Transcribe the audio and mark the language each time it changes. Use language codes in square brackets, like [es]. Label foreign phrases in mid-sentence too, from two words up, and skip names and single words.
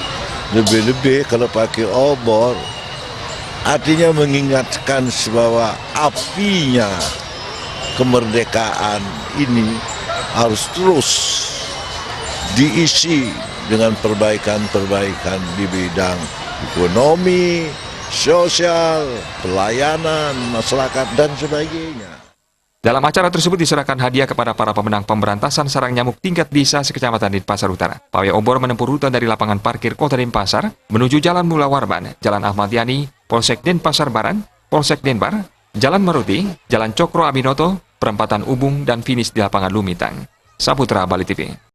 [id] Lebih-lebih kalau pakai obor, artinya mengingatkan bahwa apinya kemerdekaan ini harus terus diisi dengan perbaikan-perbaikan di bidang ekonomi, sosial, pelayanan, masyarakat, dan sebagainya. Dalam acara tersebut diserahkan hadiah kepada para pemenang pemberantasan sarang nyamuk tingkat desa sekecamatan Denpasar Utara. Pawai obor menempuh rute dari lapangan parkir Kota Denpasar menuju Jalan Mula Warman, Jalan Ahmad Yani, Polsek Denpasar Barat, Polsek Denbar, Jalan Maruti, Jalan Cokro Abinoto, Perempatan Ubung, dan finish di lapangan Lumintang. Saputra Bali TV.